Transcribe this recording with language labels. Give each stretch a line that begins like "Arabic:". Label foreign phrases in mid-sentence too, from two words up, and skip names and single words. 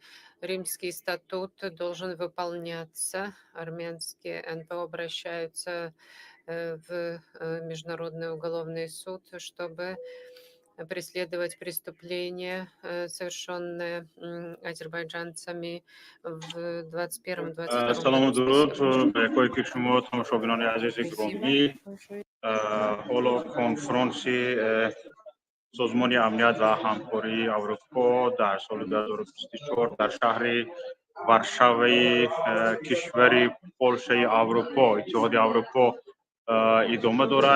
Russian: Римский статут должен выполняться. Армянские НПО обращаются в Международный уголовный суд, чтобы преследовать преступления, совершенные азербайджанцами в 21-22
Persian: سلام و
Russian: году.
Persian: درود به یکایک شما تماشاگران عزیز گرامی. حالا کنفرانسی سازمان امنیت و همکاری اروپا در سال 2024 در شهر وارشاوی کشور پولشه اروپا، اتحادیه اروپا ادامه دارد.